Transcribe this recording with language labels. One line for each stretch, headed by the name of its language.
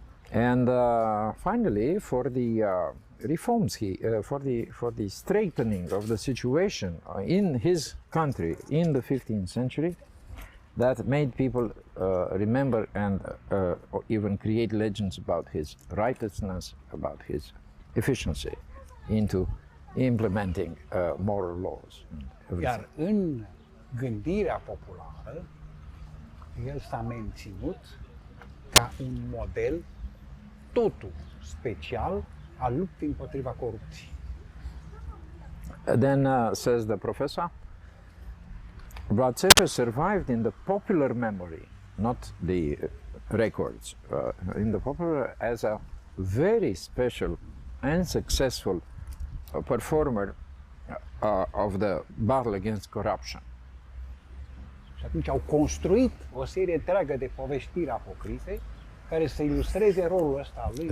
English: And finally, for the reforms, for the strengthening of the situation in his country in the 15th century, that made people remember and even create legends about his righteousness, about his efficiency into implementing moral laws.
Romanian: Iar în gândirea populară, el s-a menținut ca un model totul special al luptei împotriva corupției.
English: Then says the professor, Vlad Țepeș survived in the popular memory, not the records, in the popular as a very special and successful performer of the battle against corruption.
Romanian: Și atunci au construit o serie întreagă de poveștiri apocrife care să ilustreze rolul ăsta al lui.